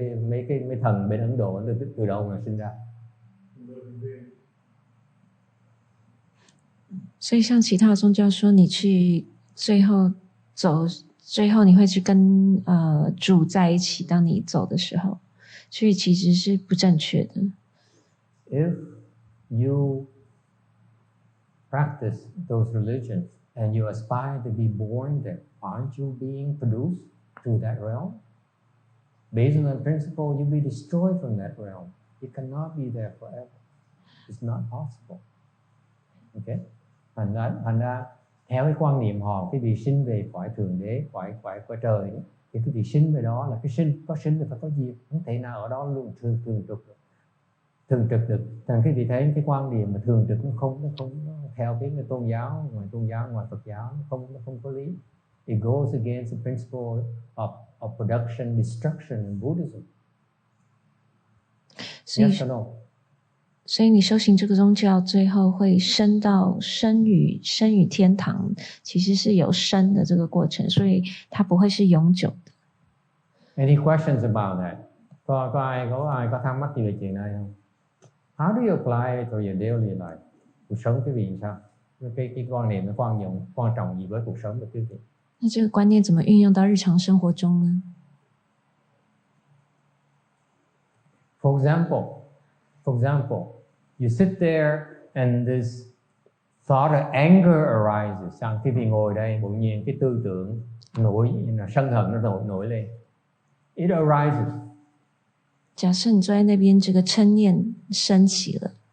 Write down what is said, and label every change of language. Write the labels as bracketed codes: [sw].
[vi] Mấy thần bên Ấn Độ từ đâu mà sinh ra? [zh] 所以像其他的宗教说，你去最后你会去跟主在一起，当你走的时候，所以其实是不正确的。 [en] If you practice those religions and you aspire to be born there, aren't you being produced to that realm? Based on that principle, you'll be destroyed from that realm. You cannot be there forever. It's not possible. Okay? [vi] Thành ra theo cái quan niệm họ, cái vị sinh về cõi thượng đế, cõi trời ấy, thì cái vị sinh về đó là cái sinh thì phải có diệt, không thể nào ở đó luôn thường trực được. Thành cái vị thấy cái quan niệm mà thường trực nó không theo cái tôn giáo, ngoài Phật giáo, nó không có lý. [en] It goes against the principle of production, destruction in Buddhism. Yes or no? [zh] 所以你修行这个宗教，最后会升于天堂，其实是有升的这个过程，所以它不会是永久的。 [en] Any questions about that? [vi] Có ai có thắc mắc gì về chuyện này không? [en] How do you apply it to your daily life? [vi] Cuộc sống quý vị sao? Cái quan niệm nó quan trọng gì với cuộc sống của quý vị? [zh] 那这个观念怎么运用到日常生活中呢？ [en] For example, you sit there and this thought of anger arises. [vi] Sang khi vị ngồi đây, bỗng nhiên cái tư tưởng sân hận nó nổi lên. [en] It arises. [zh] 假设你坐在那边，这个嗔念升起了。